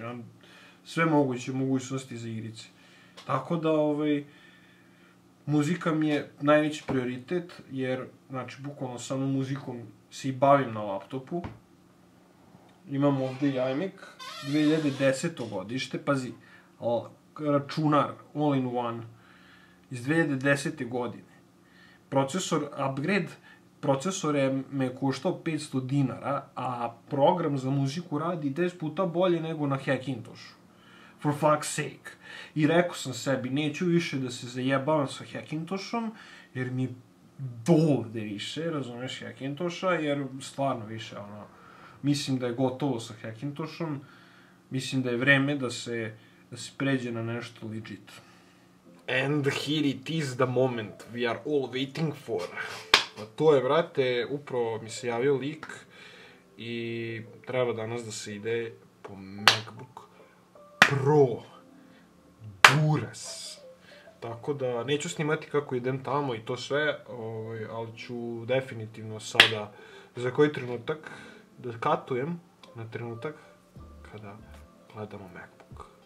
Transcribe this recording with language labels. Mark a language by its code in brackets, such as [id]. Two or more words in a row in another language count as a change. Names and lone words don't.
[sr] Ja sve moguće mogućnosti za igrice. Tako da, muzika mi je najveći prioritet, jer, znači, bukvalno samo muzikom se i bavim na laptopu. Imam ovde i iMac, 2010. godište, pazi, računar, [en] all-in-one, [sr] iz 2010. godine. Procesor, upgrade, procesor me koštao 500 dinara, a program za muziku radi 10 puta bolje nego na Hackintoshu. [en] For fuck's sake. [sr] I rekao sam sebi, neću više da se zajebavam sa Hackintoshom, jer mi dovde više, razumeš, Hackintosha, jer stvarno više, ono, mislim da je gotovo sa Hackintoshom, mislim da je vreme da se pređe na nešto legit. [en] And here it is the moment we are all waiting for. [sr] A to je, brate, upravo mi se javio lik i treba danas da se ide po MacBook Pro. Buras. Tako da, neću snimati kako idem tamo i to sve, ali ću definitivno sada za koji trenutak da katujem na trenutak kada gledamo MacBook.